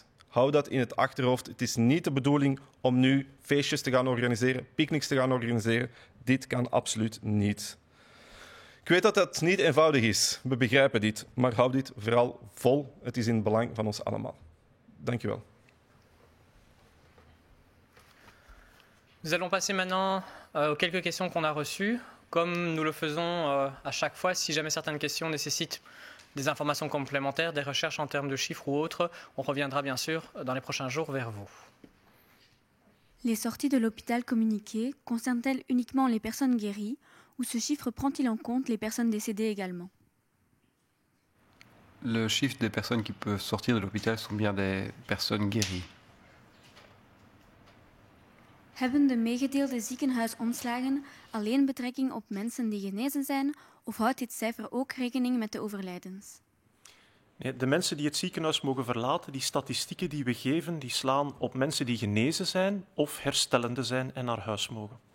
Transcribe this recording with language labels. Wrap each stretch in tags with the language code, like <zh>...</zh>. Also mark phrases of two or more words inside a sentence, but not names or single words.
<nl>Hou dat in het achterhoofd. Het is niet de bedoeling om nu feestjes te gaan organiseren, picknicks te gaan organiseren. Dit kan absoluut niet. Ik weet dat het niet eenvoudig is. We begrijpen dit. Maar hou dit vooral vol. Het is in het belang van ons allemaal. Dank u wel.</nl> <fr>Nous allons passer maintenant aux quelques questions qu'on a reçues. Comme nous le faisons à chaque fois, si jamais certaines questions nécessitent des informations complémentaires, des recherches en termes de chiffres ou autres, on reviendra bien sûr dans les prochains jours vers vous. Les sorties de l'hôpital communiquées concernent-elles uniquement les personnes guéries ou ce chiffre prend-il en compte les personnes décédées également? Le chiffre des personnes qui peuvent sortir de l'hôpital sont bien des personnes guéries.</fr> <nl>Hebben de meegedeelde ziekenhuisomslagen alleen betrekking op mensen die genezen zijn of houdt dit cijfer ook rekening met de overlijdens? Nee, de mensen die het ziekenhuis mogen verlaten, die statistieken die we geven, die slaan op mensen die genezen zijn of herstellende zijn en naar huis mogen.</nl>